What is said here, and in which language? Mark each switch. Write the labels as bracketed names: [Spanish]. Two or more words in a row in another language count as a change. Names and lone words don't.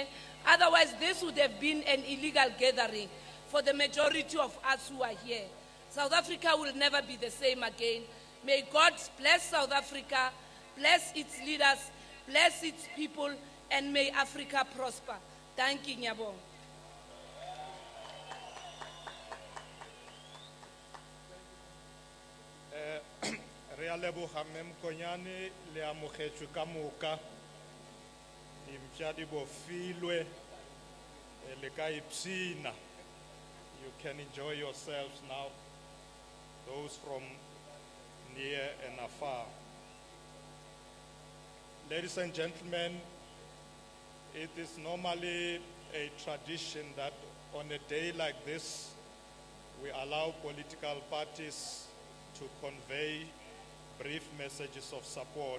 [English] Otherwise, this would have been an illegal gathering for the majority of us who are here. South Africa will never be the same again. May God bless South Africa, bless its leaders, bless its people, and may Africa prosper. Thank you, Nyabong. [Northern Sotho] Re a leboga mme Mokonyane le amogetswe ka moka dimpša di bofilwe le ka ipshina. [English] You can enjoy yourselves now, those from near and afar. Ladies and gentlemen, it is normally a tradition that on a day like this, we allow political parties to convey brief messages of support.